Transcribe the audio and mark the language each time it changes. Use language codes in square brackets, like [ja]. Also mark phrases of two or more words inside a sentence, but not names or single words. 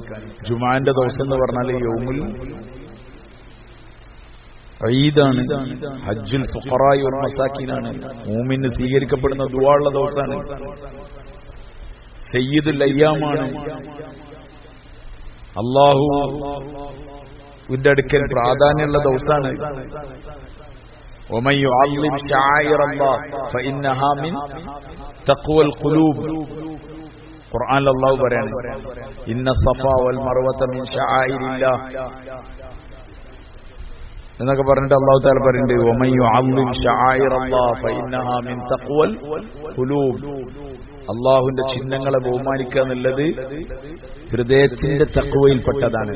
[ml] ജുമാന്റെ ദിവസം എന്ന് പറഞ്ഞാൽ [ar] يوم العيد, حج الفقراء والمساكين. [ml] മൂമിന് സ്വീകരിക്കപ്പെടുന്ന ദുആള്ള ദിവസമാണ്. [ar] سيد الأيام. [ml] അല്ലാഹുവിന്റെ അടുക്കൽ പ്രാധാന്യമുള്ള ദിവസമാണ്. [ar] ومن يعظم شعائر الله فإنها من تقوى القلوب. [ml] ഖുർആനിൽ അല്ലാഹു പറയാണ് [ar] إن الصفا والمروة من شعائر الله [ml] എന്നൊക്കെ പറഞ്ഞിട്ട് അല്ലാഹു തആല പറയുന്നുണ്ട് [ar] ومن يعظم شعائر الله فإنها من تقوى القلوب. [ml] അല്ലാഹുവിന്റെ ചിഹ്നങ്ങളെ ബഹുമാനിക്കുക എന്നുള്ളത് ഹൃദയത്തിന്റെ തഖ്വയിൽപ്പെട്ടതാണ്.